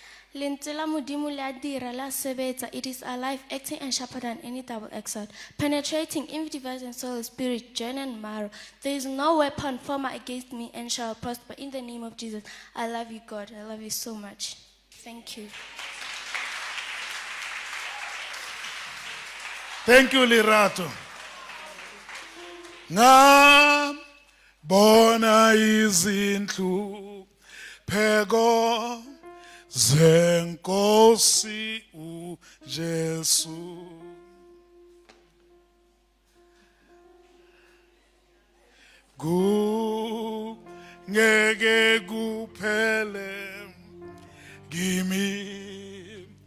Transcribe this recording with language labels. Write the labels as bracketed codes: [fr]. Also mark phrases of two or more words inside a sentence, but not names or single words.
[st] Lentswe la Modimo le a dira, le a sebetsa. [en] It is alive, acting and sharper than any double-edged sword, penetrating even dividing soul, spirit, joint and marrow. There is no weapon formed against me and shall prosper. In the name of Jesus, I love you, God. I love you so much. Thank you. Thank you, Lerato. [zu] Ngam bona izindlu pheko zenkosi uJesu. Ngeke kuphele kimi